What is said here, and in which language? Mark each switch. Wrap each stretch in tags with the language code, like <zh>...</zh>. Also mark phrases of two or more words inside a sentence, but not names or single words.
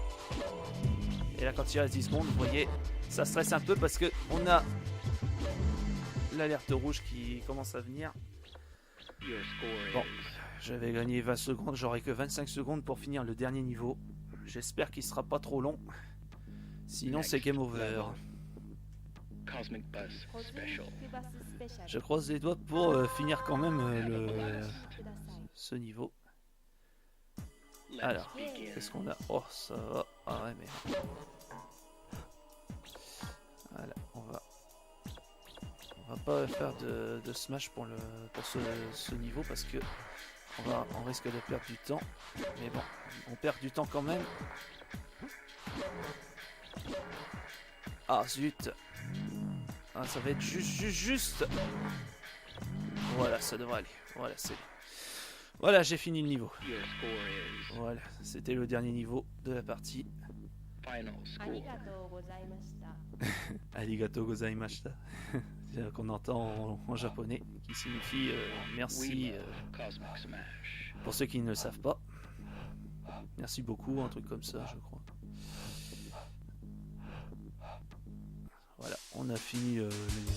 <fr>Et là quand il reste 10 secondes, vous voyez, ça stresse un peu parce que on a l'alerte rouge qui commence à venir.</fr> <en>Your score</en> <fr>Bon,</fr> <en>is</en> <fr>je vais gagner 20 secondes, j'aurai que 25 secondes pour finir le dernier niveau. J'espère qu'il sera pas trop long. Sinon c'est</fr> <en>game over. Cosmic Bus</en> <ja>コズミ</ja> <en>Special.</en> <ja>ックバススペシャル</ja> <fr>Je croise les doigts pour finir quand même</fr> <ja>お楽しください</ja> <fr>ce niveau.</fr> <en>Let's</en> <fr>Alors,</fr> <en>begin.</en> <fr>qu'est-ce qu'on a? Oh, ça va. Ah ouais, mais... Voilà, on va pas faire de smash pour ce niveau parce que on risque de perdre du temps. Mais bon, on perd du temps quand même. Ah zut. Ah, ça va être juste. Voilà, ça devrait aller. Voilà, c'est... Voilà, j'ai fini le niveau.</fr> <en>Your score is</en> <fr>Voilà, c'était le dernier niveau de la partie.</fr> <en>final</en> <ja>あり</ja> <en>score.</en> <ja>がとうございましたありがとうございました.</ja> <fr>C'est qu'on entend en japonais, qui signifie</fr> <en>We</en> <fr>merci</fr> <en>love Cosmic Smash.</en> <fr>pour ceux qui ne le savent pas. Merci beaucoup, un truc comme ça, je crois. Voilà, on a fini le niveau.</fr>